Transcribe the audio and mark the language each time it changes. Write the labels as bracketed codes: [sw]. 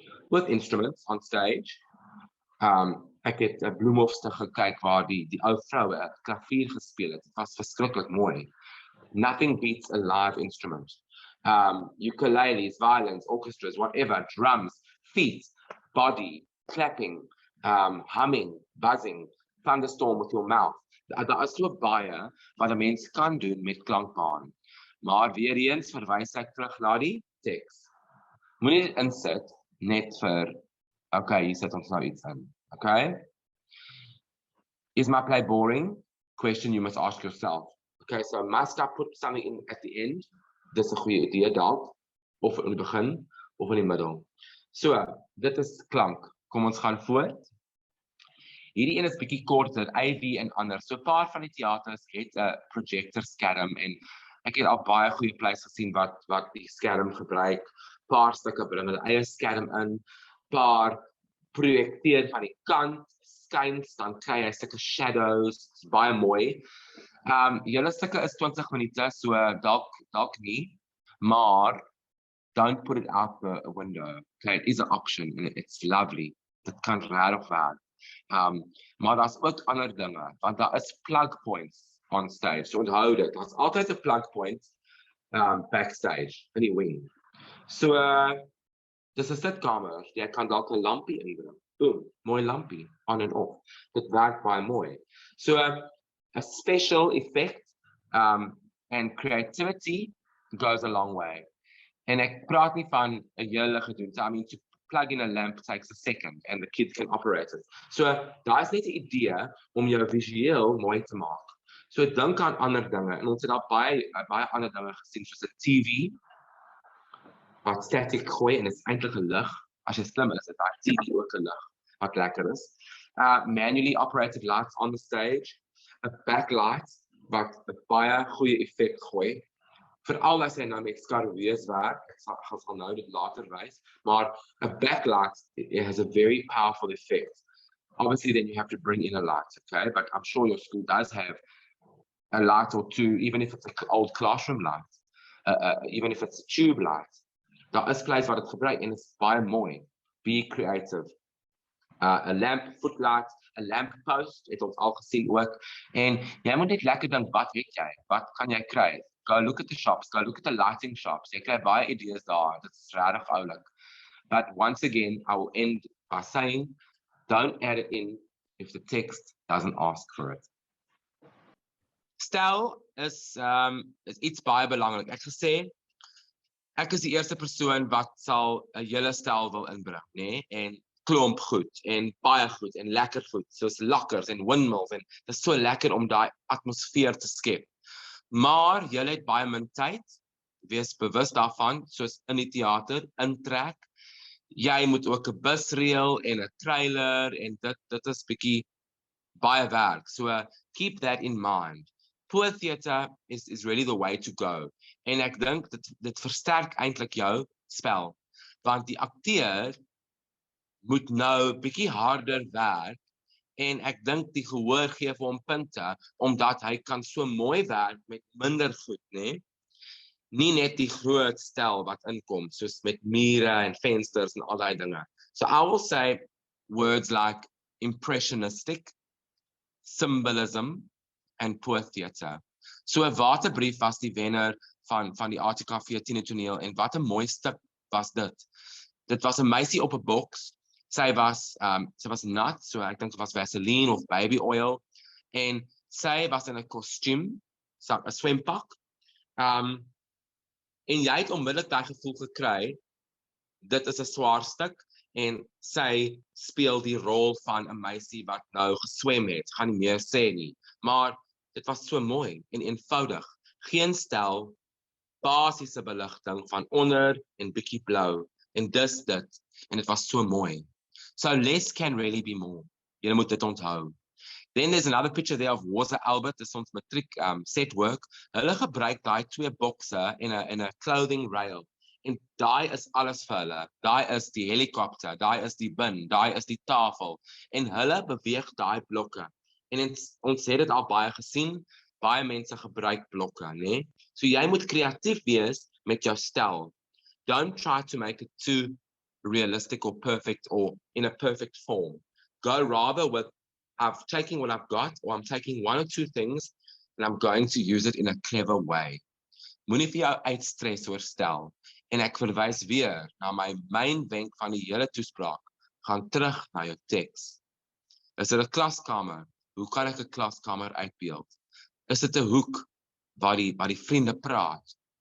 [en] With instruments on stage, [af] ek het 'n bloemhofstuk gekyk waar die ou vroue 'n klavier gespeel het. Dit was verskriklik mooi. [en] Nothing beats a live instrument. Ukuleles, violins, orchestras, whatever, drums, feet, body, clapping, humming, buzzing, thunderstorm with your mouth. [af] Daar is so baie wat 'n mens kan doen met klankbaan. Maar weer eens verwys ek terug na die teks. Moenie insit net vir, okay, hier sit ons nou iets in. Okay? [en] Is my play boring? Question you must ask yourself. Okay, so must I put something in at the end? [af] Dis 'n goeie idee dalk, of in die begin, of in die middel. So, dit is klank. Kom ons gaan voort. Hierdie een is bietjie korter, AV en ander. So 'n paar van die teaters het 'n projectorskerm, en ek het al baie goeie plaas gesien wat die skerm gebruik. Paar stukke bring hulle eie skerm in, paar projekteer van die kant, skuins, dan kry jy sulke shadows, is baie mooi. Julle stukke is 20 minute, so dalk nie, maar [en] don't put it out the window. Okay, it is an option and it's lovely. [af] Dit kan regtig werk. Maar daar's ook ander dinge, want daar is [en] plug points on stage. [af] So onthou dit, daar's altyd 'n plug point backstage in die wing. So dis 'n sitkamer, jy kan dalk 'n lampie inbring. Boom, mooi lampie, [en] on and off. [af] Dit werk baie mooi. [en] So a special effect and creativity goes a long way. [af] En ek praat nie van 'n hele gedoen. [en] I mean, to plug in a lamp takes a second and the kids can operate it. [af] So daar is net 'n idee om jou visueel mooi te maak. So dink aan ander dinge, en ons het daar baie ander dinge gesien, soos 'n TV wat static gooi, en dit is eintlik 'n lig. As jy slim is, daai TV ook 'n lig wat lekker is. [en] Manually operated lights on the stage, a backlight [af] wat 'n baie goeie effek gooi. Veral as jy nou met skarwees werk, ek sal nou dit later wys, maar [en] a backlight, it has a very powerful effect. Obviously, then you have to bring in a light, okay? But I'm sure your school does have a light or two, even if it's an old classroom light, even if it's a tube light. [af] Daar is plekke wat dit gebruik, en dit is baie mooi. [en] Be creative. A lamp footlight, a lamp post, [af] het ons al gesien ook. En jy moet net lekker dink, wat weet jy? Wat kan jy kry? [en] Go look at the shops, go look at the lighting shops. [af] Jy kry baie idees daar. Dit is regtig oulik. [en] But once again, I will end by saying, don't add it in if the text doesn't ask for it. [af] Styl is iets baie belangrik. Ek gesê, ek is die eerste persoon wat sal 'n hele styl wil inbring, né? En klomp goed en baie goed en lekker goed, soos lakkers en windmills en dit is so lekker om daai atmosfeer te skep. Maar jy het baie min tyd, wees bewus daarvan, soos in die teater, intrek. Jy moet ook 'n bus reël en 'n trailer en dit is bietjie baie werk. [en] So keep that in mind. Poor theater is really the way to go. [af] En ek dink dit versterk eintlik jou spel, want die akteur moet nou bietjie harder werk en ek dink die gehoor gee vir hom punte omdat hy kan so mooi werk met minder goed, né? Nie net die groot stel wat inkom, soos met mure en vensters en al daai dinge. [en] So I will say words like impressionistic, symbolism and poor theater. [af] So 'n waterbrief was die wenner van die ATKV-Tjokkertoneel en wat 'n mooi stuk was dit. Dit was 'n meisie op 'n boks. Sy was nat, so ek dink dit was Vaseline of baby oil en sy was in 'n kostuum, 'n swempak. En jy het onmiddellik daai gevoel gekry, dit is 'n swaar stuk en sy speel die rol van 'n meisie wat nou geswem het, gaan nie meer sê nie, maar dit was so mooi en eenvoudig, geen stel, basiese beligting van onder en bietjie blou en dis dit, en dit was so mooi. [en] So less can really be more. [af] Jy moet dit onthou. [en] Then there's another picture there of Water Albert, [af] dis ons matriek set work. Hulle gebruik daai twee bokse en 'n clothing rail. En daai is alles vir hulle. Daai is die helikopter, daai is die bin, daai is die tafel. En hulle beweeg daai blokke. En ons het dit al baie gesien, baie mense gebruik blokke, né? So jy moet kreatief wees met jou stel. [en] Don't try to make it too realistic or perfect or in a perfect form. Go rather with I'm taking what I've got, or I'm taking one or two things, and I'm going to use it in a clever way. [af] Moenie vir jou uitstres oor stel. En ek verwys weer na my main wenk van die hele toespraak. Gaan terug na jou teks. Is dit 'n klaskamer? Hoe kan ek 'n klaskamer uitbeeld? Is dit 'n hoek waar die vriende praat?